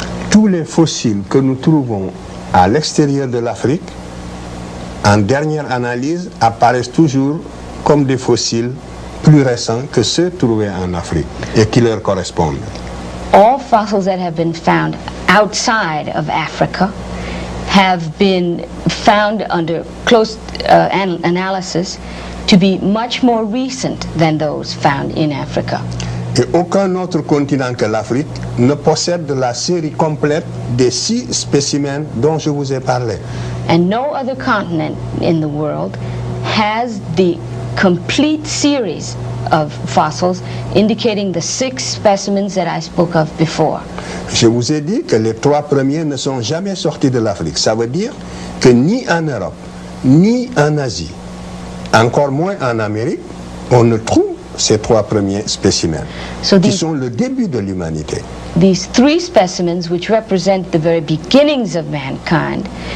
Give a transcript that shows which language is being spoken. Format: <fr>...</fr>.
<fr>Tous les fossiles que nous trouvons à l'extérieur de l'Afrique, en dernière analyse, apparaissent toujours comme des fossiles plus récents que ceux trouvés en Afrique et qui leur correspondent.</fr> <en>All fossils that have been found outside of Africa have been found under close analysis to be much more recent than those found in Africa.</en> <fr>Et aucun autre continent que l'Afrique ne possède la série complète des 6 spécimens dont je vous ai parlé.</fr> <en>And no other continent in the world has the complete series of fossils indicating the 6 specimens that I spoke of before.</en> <fr>Je vous ai dit que les 3 premiers ne sont jamais sortis de l'Afrique. Ça veut dire que ni en Europe, ni en Asie, encore moins en Amérique, on ne trouve ces 3 premiers spécimens, qui sont le début de l'humanité.</fr> <en>these three specimens, which represent the very beginnings of mankind,</en>